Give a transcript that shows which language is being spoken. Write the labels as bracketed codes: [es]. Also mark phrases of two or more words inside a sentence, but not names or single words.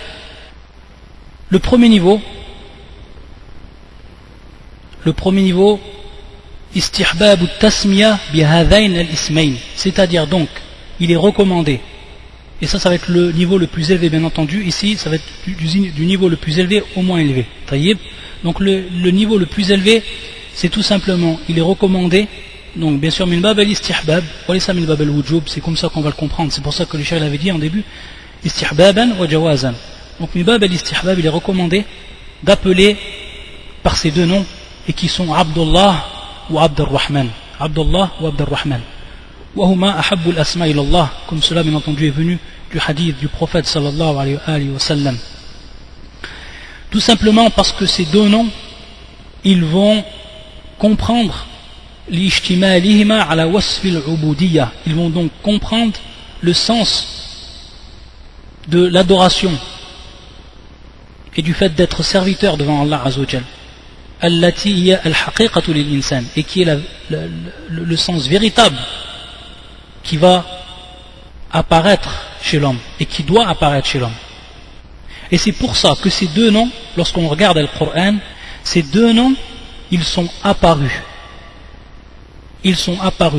[fr] Le premier niveau, [ar] استحباب تسمية بهذين الاسمين, [fr] c'est-à-dire donc, il est recommandé, et ça va être le niveau le plus élevé bien entendu, ici ça va être du niveau le plus élevé au moins élevé. Donc le niveau le plus élevé, c'est tout simplement, il est recommandé, donc bien sûr [ar] من باب الاستحباب وليس من باب الوجوب, [fr] c'est comme ça qu'on va le comprendre, c'est pour ça que le cheikh l'avait dit en début, [ar] استحباباً وجوازاً. Donc من باب الاستحباب, [fr] il est recommandé d'appeler par ces deux noms, et qui sont Abdullah ou Abdurrahman. Abdullah ou Abdurrahman. [ar] وهما أحب الأسماء إلى الله, [fr] comme cela bien entendu est venu du hadith du prophète [ar] صلى الله عليه وسلم. [fr] Tout simplement parce que ces deux noms, ils vont comprendre [ar] لاشتمالهما على وصف العبودية. [fr] Ils vont donc comprendre le sens de l'adoration et du fait d'être serviteur devant [ar] الله عز وجل. التي هي الحقيقة للإنسان, [fr] et qui est le sens véritable qui va apparaître chez l'homme et qui doit apparaître chez l'homme. Et c'est pour ça que ces deux noms, lorsqu'on regarde le Coran, ces deux noms, ils sont apparus. Ils sont apparus.